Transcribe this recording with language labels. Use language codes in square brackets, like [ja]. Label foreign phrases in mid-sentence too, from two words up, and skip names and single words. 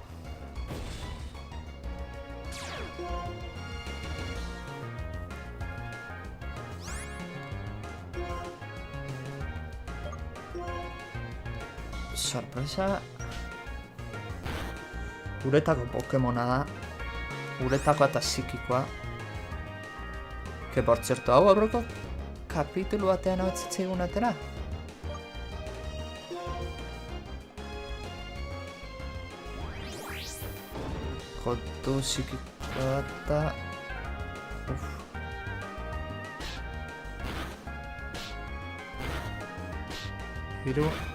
[eu] Sorpresa... Uretako Pokemona da. Uretako eta psikikoa. [es] Que por cierto, [eu] hau aurreko kapitulu batean hau etzitzaigun atera. Kotu psikikoa eta... Hiru...